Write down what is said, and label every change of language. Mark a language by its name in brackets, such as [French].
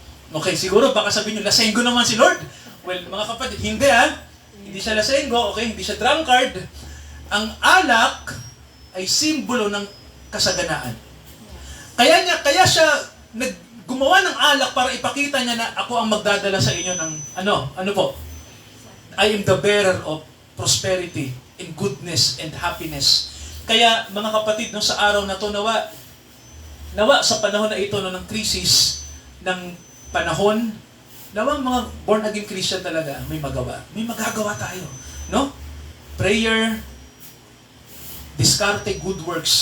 [Filipino] Okay, siguro baka sabihin nyo, lasenggo naman si Lord. Well, mga kapatid, hindi Hindi siya lasenggo, okay? Hindi siya drunkard. Ang alak ay simbolo ng kasaganaan. Kaya siya gumawa ng alak para ipakita niya na ako ang magdadala sa inyo ng ano po? [English] I am the bearer of prosperity and goodness and happiness. [Filipino] Kaya mga kapatid, no, sa araw na to, nawa sa panahon na ito, no, ng krisis, ng panahon, nawa mga born again Christian talaga, may magawa. May magagawa tayo. No? [English] Prayer, diskarte, good works.